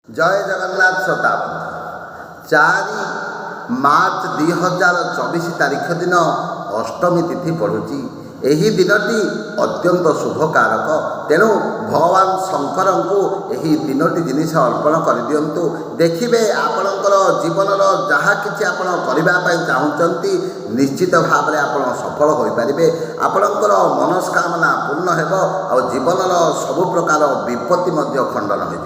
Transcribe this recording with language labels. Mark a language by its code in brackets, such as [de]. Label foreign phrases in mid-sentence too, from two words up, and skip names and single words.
[or] ଜୟ ଜଗନ୍ନାଥ ଶ୍ରୋତାବନ୍ଧୁ 4 ମାର୍ଚ୍ଚ 2024 ତାରିଖ ଦିନ ଅଷ୍ଟମୀ ତିଥି ପଡୁଛି। ଏହି ଦିନଟି ଅତ୍ୟନ୍ତ ଶୁଭକାରକ। ତେଣୁ ଭଗବାନ ଶଙ୍କରଙ୍କୁ ଏହି ତିନୋଟି ଜିନିଷ ଅର୍ପଣ କରିଦିଅନ୍ତୁ। ଦେଖିବେ ଆପଣଙ୍କର ଜୀବନର ଯାହା କିଛି ଆପଣ କରିବା ପାଇଁ ଚାହୁଁଛନ୍ତି ନିଶ୍ଚିତ ଭାବରେ ଆପଣ ସଫଳ ହୋଇପାରିବେ। ଆପଣଙ୍କର ମନସ୍କାମନା ପୂର୍ଣ୍ଣ ହେବ ଆଉ ଜୀବନର ସବୁ ପ୍ରକାର ବିପତ୍ତି ମଧ୍ୟ ଖଣ୍ଡନ ହୋଇଯିବ।